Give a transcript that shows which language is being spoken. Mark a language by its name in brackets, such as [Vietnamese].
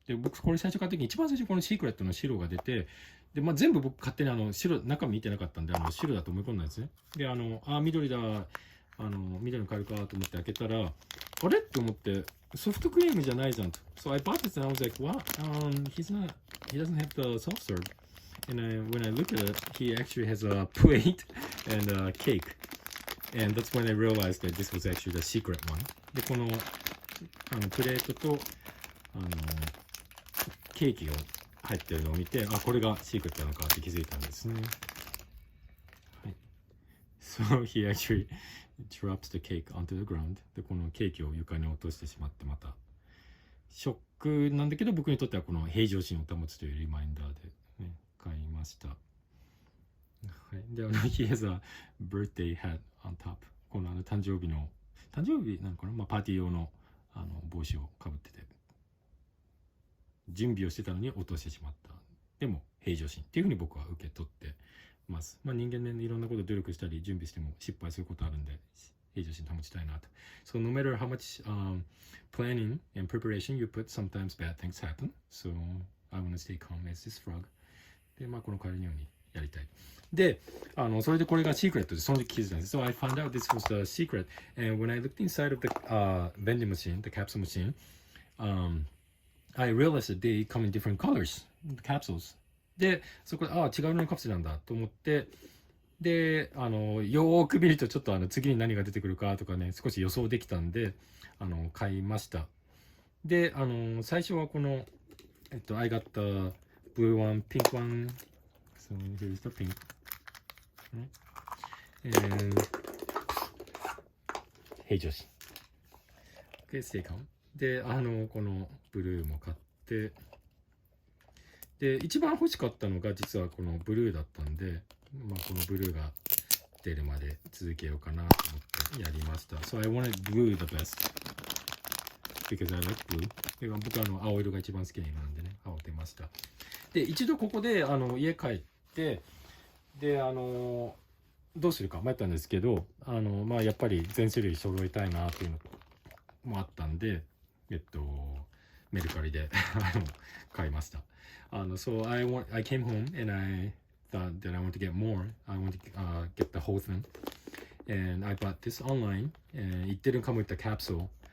[Japanese] で僕これ最初買った時に一番最初このシークレットの白が出て、で全部僕勝手に中身見てなかったんで白だと思い込んだんですね。で緑だ緑のカエルかと思って開けたらあれって思ってソフトクリームじゃないじゃんと。 [English] So I bought this and I was like, what? He doesn't have the soft serve. And when I look at it, he actually has a plate and a cake. And that's when I realized that this was actually the secret one. [Japanese] でこのプレートとケーキが入ってるのを見て、これがシークレットなのかって気づいたんですね。はい。 [English] So he actually drops the cake onto the ground. [Japanese] でこのケーキを床に落としてしまってまたショックなんだけど、僕にとってはこの平常心を保つというリマインダーで、ね、買いました。はい。 [English] でhe has a birthday hat on top. [Japanese] この誕生日なのかな、パーティー用の帽子をかぶってて、準備をしてたのに落としてしまった。でも平常心っていうふうに僕は受け取ってます。人間ね、いろんなこと努力したり準備しても失敗することあるんで、平常心保ちたいなと。 [English] So no matter how much planning and preparation you put, sometimes bad things happen. So I want to stay calm as this frog. [Japanese] で、まあ、このカエルのようにやりたい。で、それでこれがシークレットで、その時気づいたんです。 [English] So I found out this was a secret. And when I looked inside of the vending machine, the capsule machine, I realized that they come in different colors, the capsules. [Japanese] で、そこで、違う色のカプセルなんだと思って、で、よーく見るとちょっと次に何が出てくるかとかね、少し予想できたんで、買いました。で、最初はこの、 [English] I got the blue one, pink one. So here's the pink. And hey, Josh. Okay, stay calm. [Japanese] で、このブルーも買って、で、一番欲しかったのが実はこのブルーだったんで、まあ、このブルーが出るまで続けようかなと思ってやりました。 [English] So I wanted blue the best. Because I like blue. [Japanese] で僕青色が一番好きなんでね、青出ました。で、一度ここで家帰って、で、どうするか迷ったんですけど、まあ、やっぱり全種類揃えたいなっていうのもあったんで、メルカリで買いました。 [English] So I came home and I thought that I want to get more. I want to get the whole thing. And I bought this online and it didn't come with the capsule.